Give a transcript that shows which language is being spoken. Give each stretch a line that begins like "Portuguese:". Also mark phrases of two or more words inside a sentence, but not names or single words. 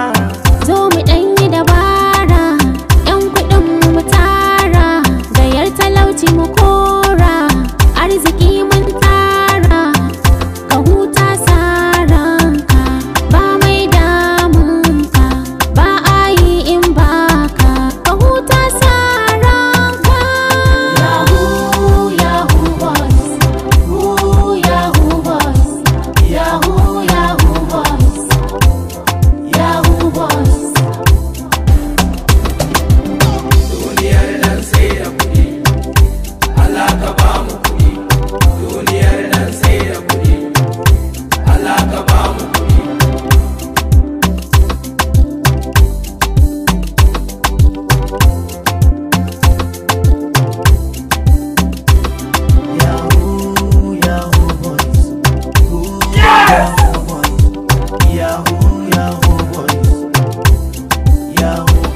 Hausa: Zo mu ɗan yi dabara, 'yan kuɗin mu tara, gayar talauci mu kora, arziki mun tara, ka huta saranka, ba mai damunka, ba a yi in baka, ka huta saranka.
English: Yahoo, Yahoo boys, Yahoo boys, Yahoo, Yahoo boys, Yahoo boys.
Hausa: Duniyar nan sai da kuɗi. Allah ka ba mu kuɗi. Duniyar nan sai da kuɗi. Allah ka ba mu kuɗi.
English: Yahoo, Yahoo boys. Yahoo boys. Yahoo, Yahoo boys. Yahoo.